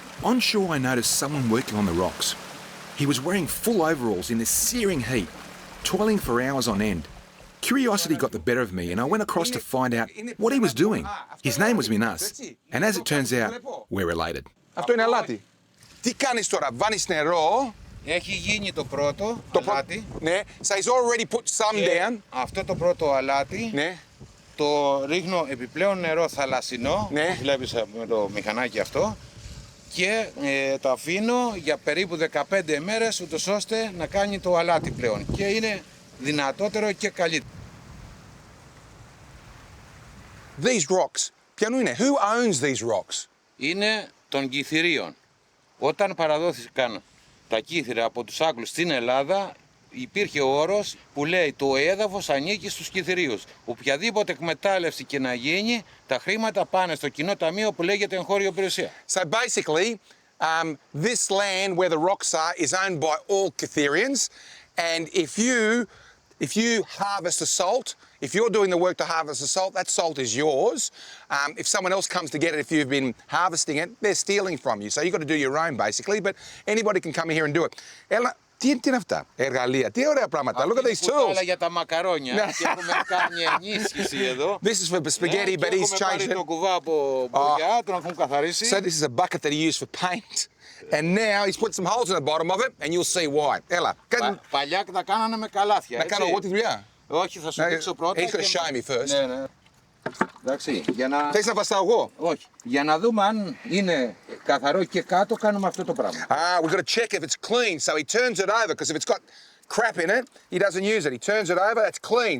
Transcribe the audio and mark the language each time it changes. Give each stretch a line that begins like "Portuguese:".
English: On shore, I noticed someone working on the rocks. He was wearing full overalls in this searing heat, toiling for hours on end. Curiosity got the better of me and I went across to find out what he was doing. His name was Minas, and as it turns out, we're related.
Greek: Αυτό είναι αλάτι. Τι κάνεις τώρα, βάνεις νερό. Έχει γίνει το πρώτο αλάτι.
English: Ναι, so he's already put some down.
Greek: Αυτό το πρώτο αλάτι. Ναι. Το ρίχνω επιπλέον νερό θαλασσινό, Ναι. που βλέπεις με το μηχανάκι αυτό, και το αφήνω για περίπου 15 μέρες, ούτως ώστε να κάνει το αλάτι πλέον και είναι δυνατότερο και καλύτερο.
English: These rocks,
Greek: ποιανού είναι?
English: Who owns these rocks?
Greek: Είναι των Κυθηρίων. Όταν παραδόθηκαν τα Κύθηρα από τους Άγγλους στην Ελλάδα, υπήρχε όρος που λέει το έδαφος ανήκει στους Κυθηρίους. Οποιαδήποτε εκμετάλλευση και να γίνει, τα χρήματα πάνε στο κοινό ταμείο που λέγεται εγχώριο περιουσία.
English: So basically, this land where the rocks are is owned by all Kytherians, and if you harvest the salt, if you're doing the work to harvest the salt, that salt is yours. If someone else comes to get it, if you've been harvesting it, they're stealing from you. So you've got to do your own, basically, but anybody can come here and do it.
Greek: Έλα, τι είναι αυτά, εργαλεία, τι ωραία πράγματα.
English: Look at these tools.
Greek: Άλλα για τα μακαρόνια και έχουμε κάνει ενίσχυση εδώ.
English: This is for spaghetti, but he's changed
Greek: πάρει
English: it.
Greek: το κουβά από πλαγιά, τον έχουν καθαρίσει.
English: So this is a bucket that he used for paint. And now he's put some holes in the bottom of it, and you'll see why.
Greek: Έλα, Παλιά τα κάνανε με καλάθια. να κάνω εγώ τη δουλειά. Όχι, θα σου δείξω πρώτα.
English: He's going to show me first.
Greek: Ναι, ναι. Εντάξει, για να... Θες να βαστάω εγώ? Όχι. Για να δούμε αν είναι καθαρό και κάτω, κάνουμε αυτό το πράγμα.
English: We've got to check if it's clean. So he turns it over, because if it's got crap in it, he doesn't use it. He turns it over, that's clean.